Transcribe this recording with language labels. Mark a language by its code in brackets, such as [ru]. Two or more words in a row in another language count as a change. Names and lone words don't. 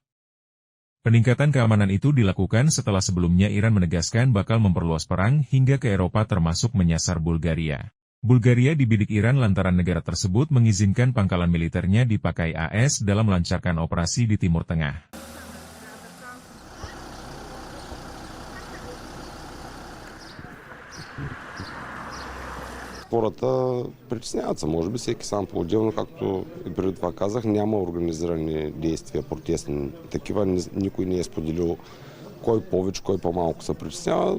[id] Peningkatan keamanan itu dilakukan setelah sebelumnya Iran menegaskan bakal memperluas perang hingga ke Eropa termasuk menyasar Bulgaria. Bulgaria dibidik Iran lantaran negara tersebut mengizinkan pangkalan militernya dipakai AS dalam melancarkan operasi di Timur Tengah. [bg] Хората притесняват се, може би всеки сам по-отделно, както и преди това казах, няма организирани действия, протестни такива, никой не е споделил кой повече, кой по-малко се притеснява.